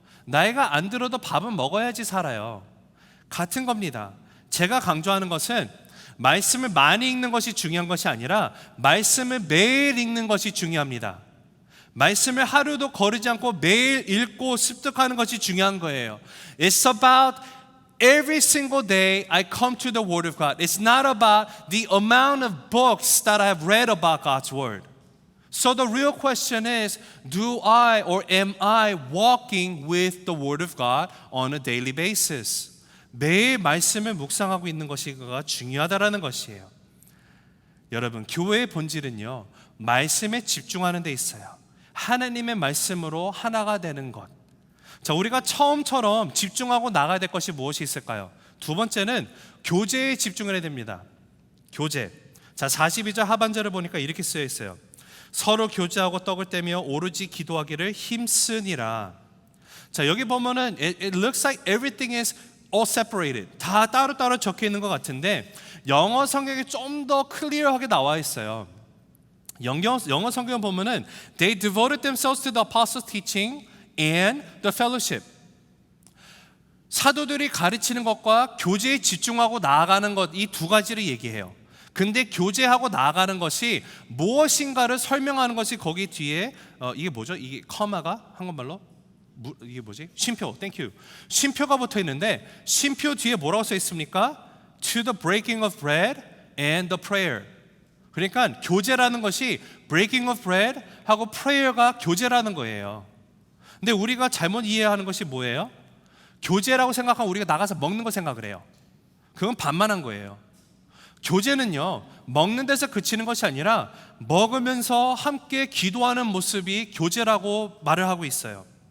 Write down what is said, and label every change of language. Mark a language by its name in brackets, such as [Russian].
[Korean] 나이가 안 들어도 밥은 먹어야지 살아요. 같은 겁니다. 제가 강조하는 것은 말씀을 많이 읽는 것이 중요한 것이 아니라 말씀을 매일 읽는 것이 중요합니다. 말씀을 하루도 거르지 않고 매일 읽고 습득하는 것이 중요한 거예요. [English] It's about every single day I come to the Word of God. It's not about the amount of books that I have read about God's Word. So the real question is, do I or am I walking with the Word of God on a daily basis? [Korean] 매일 말씀을 묵상하고 있는 것이 중요하다라는 것이에요. 여러분, 교회의 본질은요, 말씀에 집중하는 데 있어요. 하나님의 말씀으로 하나가 되는 것. 자, 우리가 처음처럼 집중하고 나가야 될 것이 무엇이 있을까요? 두 번째는 교제에 집중을 해야 됩니다. 교제. 자, 42절 하반절을 보니까 이렇게 쓰여 있어요. 서로 교제하고 떡을 떼며 오로지 기도하기를 힘쓰니라. 자, 여기 보면은 [English] it looks like everything is all separated. [Korean] 다 따로따로 적혀 있는 것 같은데 영어 성경에 좀 더 클리어하게 나와 있어요. 영어 성경 보면은 [English] they devoted themselves to the apostles' teaching and the fellowship. [Korean] 사도들이 가르치는 것과 교제에 집중하고 나아가는 것, 이 두 가지를 얘기해요. 근데 교제하고 나아가는 것이 무엇인가를 설명하는 것이 거기 뒤에 이게 뭐죠? 이게 커마가 한국말로 이게 뭐지? 쉼표, 땡큐. 쉼표가 붙어 있는데 쉼표 뒤에 뭐라고 써 있습니까? [English] To the breaking of bread and the prayer. [Korean] 그러니까 교제라는 것이 [English] breaking of bread [Korean] 하고 prayer가 교제라는 거예요. 근데 우리가 잘못 이해하는 것이 뭐예요? 교제라고 생각하면 우리가 나가서 먹는 거 생각을 해요. 그건 반만한 거예요. 교제는요, 먹는 데서 그치는 것이 아니라 먹으면서 함께 기도하는 모습이 교제라고 말을 하고 있어요.